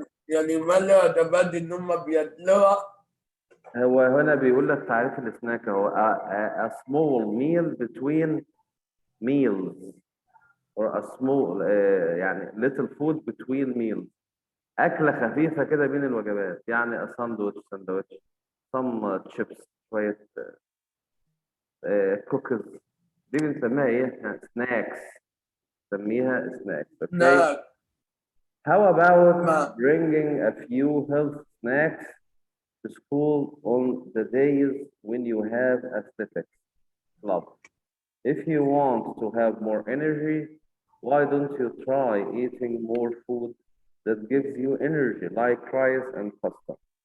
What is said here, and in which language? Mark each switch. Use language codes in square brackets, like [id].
[ar] يعني ملا تبادل إن هم بياكلوها. هو هنا بيقول لك تعريف السناك هو [en] a small meal between meals or a small [ar] يعني [en] little food between meals. [ar] أكلة خفيفة كده بين الوجبات، يعني [en] a sandwich, some chips، [ar] شوية cookies. دي بنسميها إيه؟ snacks. نسميها [en] snacks. Okay. How about bringing a few health snacks to school on the days when you have athletics club? If you want to have more energy, why don't you try eating more food that gives you energy, like rice and pasta?